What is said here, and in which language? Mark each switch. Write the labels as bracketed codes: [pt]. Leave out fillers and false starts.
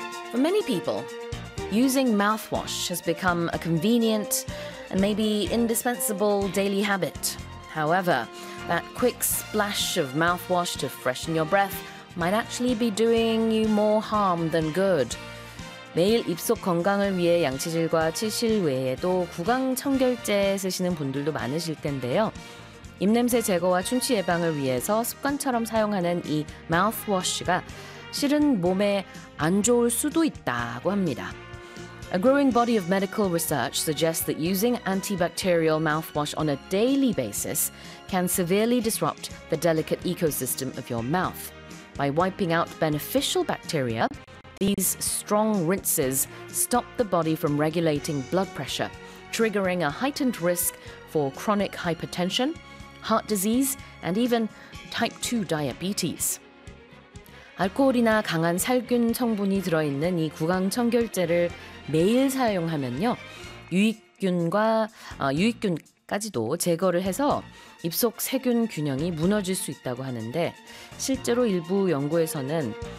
[en] For many people, using mouthwash has become a convenient and maybe indispensable daily habit. However, that quick splash of mouthwash to freshen your breath might actually be doing you more harm than good. [ko] 매일 입속 건강을 위해 양치질과 치실 외에도 구강 청결제 쓰시는 분들도 많으실 텐데요. 입냄새 제거와 충치 예방을 위해서 습관처럼 사용하는 이 마우스워시가 실은 몸에 안 좋을 수도 있다고 합니다. [en] A growing body of medical research suggests that using antibacterial mouthwash on a daily basis can severely disrupt the delicate ecosystem of your mouth. By wiping out beneficial bacteria, these strong rinses stop the body from regulating blood pressure, triggering a heightened risk for chronic hypertension, heart disease, and even type 2 diabetes. [ko] 알코올이나 강한 살균 성분이 들어있는 이 구강 청결제를 매일 사용하면요, 유익균과 유익균까지도 제거를 해서 입속 세균 균형이 무너질 수 있다고 하는데 실제로 일부 연구에서는